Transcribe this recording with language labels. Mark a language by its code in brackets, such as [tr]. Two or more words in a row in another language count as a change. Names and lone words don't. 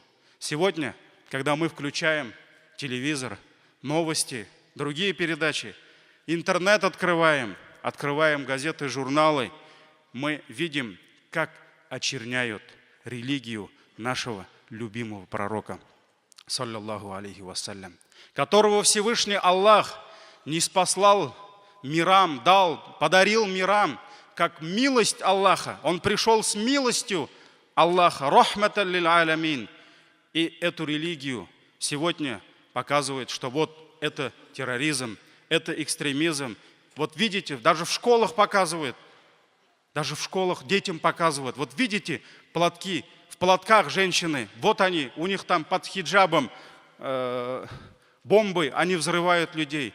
[ru] Сегодня, когда мы включаем телевизор, новости, другие передачи, интернет открываем газеты, журналы, мы видим, как очерняют религию нашего любимого пророка, [ar] صلى الله عليه وسلم, [ru] которого Всевышний Аллах ниспослал мирам, подарил мирам, как милость Аллаха. Он пришел с милостью Аллаха, [ar] رحمة للعالمين. [ru] И эту религию сегодня показывает, что вот это терроризм, это экстремизм. Вот видите, даже в школах показывают, даже в школах детям показывают. Вот видите платки, в платках женщины, вот они, у них там под хиджабом бомбы, они взрывают людей.